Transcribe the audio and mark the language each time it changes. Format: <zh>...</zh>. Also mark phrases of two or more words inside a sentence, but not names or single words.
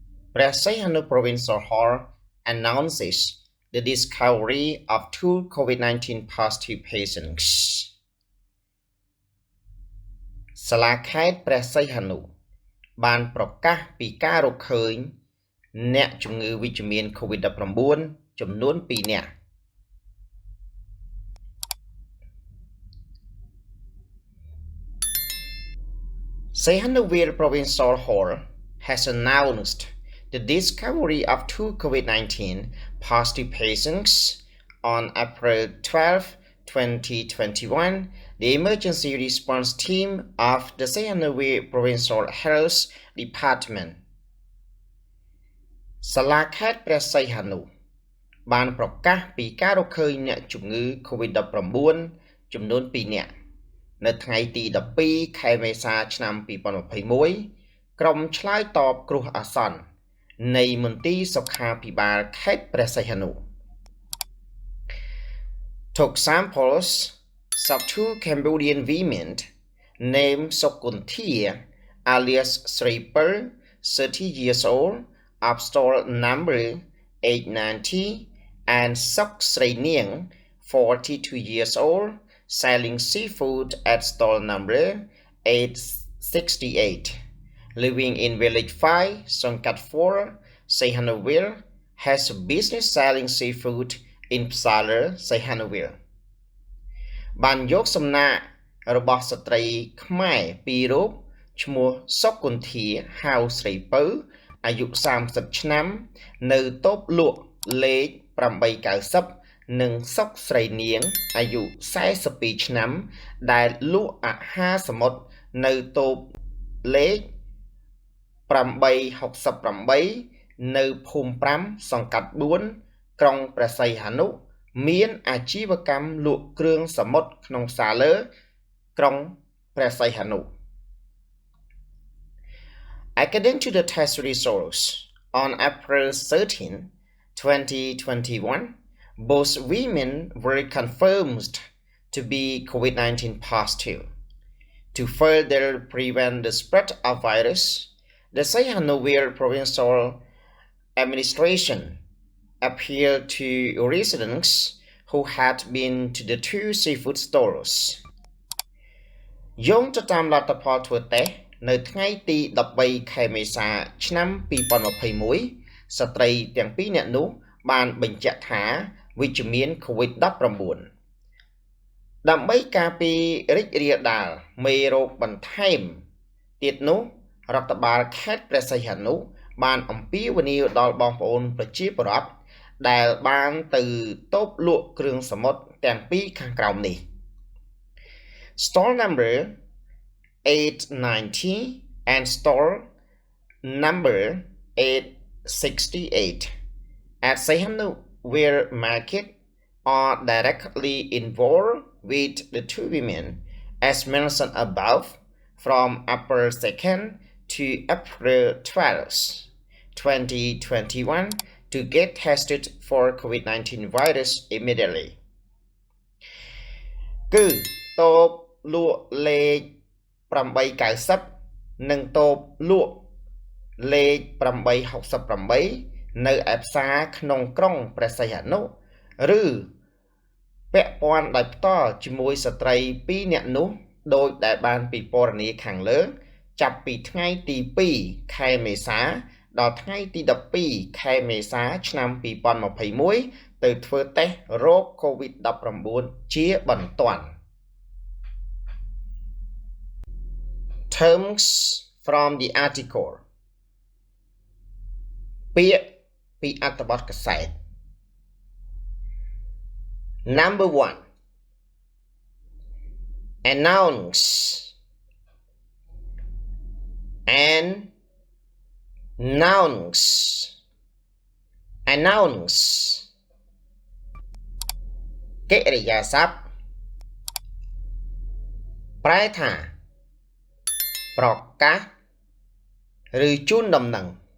<en>Brazilian Provincial Hall announces the discovery of 2 COVID-19 positive patients.</en> <km>សាលាខេត្តព្រះសីហនុបានប្រកាសពីការរកឃើញអ្នកជំងឺវិជ្ជមាន COVID-19 ចំនួន 2 នាក់</km> <en>Sihanoukville Provincial Hall has announced the discovery of 2 COVID-19 positive patients on April 12, 2021. The emergency response team of the Sihanoukville Provincial Health Department</en> <km>សាលាខេត្តព្រះសីហនុបានប្រកាសពីការរកឃើញអ្នកជំងឺ COVID-19 ចំនួន 2 នាក់ នៅថ្ងៃទី12ខែមេសាឆ្នាំ 2021 ក្រុមឆ្លើយតបគ្រោះអាសន្ននៃមន្ទីរសុខាភិបាលខេត្តព្រះសីហនុ</km> <en>took samples of 2 Cambodian women named Sokunthia alias Sripal 30 years old of stall number 890 and Sok Sriniang 42 years old selling seafood at stall number 868 living in village 5 Songkat 4 Sihanoukville has a business selling seafood in Psaler Sihanoukville</en> <km>បានយកសំណាករបស់ស្ត្រីខ្មែរពីររូបឈ្មោះសុគន្ធាហៅស្រីពៅអាយុ30ឆ្នាំនៅតូបលក់លេខ890និងសុកស្រីនាងអាយុ42ឆ្នាំដែលលក់អាហារសមុទ្រនៅតូបលេខ 868នៅភូមិ5សង្កាត់4ក្រុងព្រះសីហនុមានអាជីវកម្មលក់គ្រឿងសមុទ្រក្នុងផ្សារលើក្រុងព្រះសីហនុ</km> <en>According to the test results on April 13, 2021, both women were confirmed to be COVID-19 positive. To further prevent the spread of virus, the Sihanoukville Provincial Administration appealed to residents who had been to the 2 seafood stores.</en> <km>យោងទៅតាមលទ្ធផលធ្វើតេស្តនៅថ្ងៃទី13ខែមេសាឆ្នាំ2021ស្ត្រីទាំងពីរ នាក់នោះបានបញ្ជាក់ថាវិជ្ជមាន COVID-19 ដើម្បីការពាររីករាលដាលមេរោគបន្ថែមទៀតនោះរដ្ឋបាលខេត្តព្រះសីហនុបានអំពាវនាវដល់បងប្អូនប្រជាពលរដ្ឋដែលបានទៅតូបលក់គ្រឿងសមុទ្រទាំងពីរខាងក្រោមនេះ</km> <en>Stall number 890 and stall number 868 at Sihanoukville Market are directly involved with the 2 women as mentioned above from April 2nd to April 12th, 2021 to get tested for COVID-19 virus immediately.</en> <km>គឺតូបលក់លេខ890និងតូបលក់លេខ868នៅឯផ្សារក្នុង ក្រុងព្រះសីហនុឬពាក់ព័ន្ធដោយផ្ទាល់ជាមួយស្ត្រី 2នាក់នោះដោយដែលបានពិពណ៌នាខាងលើចាប់ពីថ្ងៃទី2ខែមេសាដល់ថ្ងៃទី12ខែមេសាឆ្នាំ2021ទៅធ្វើតេស្តរោគ COVID-19 ជាបន្ទាន់</km> <en>Terms from the article</en> <km>ពាក្យពីអត្ថបទកាសែត</km> <en>Number 1 Announce Announce</en> <km>កិរិយាសព្ទប្រែថាប្រកាសឬជូនដំណឹង</km>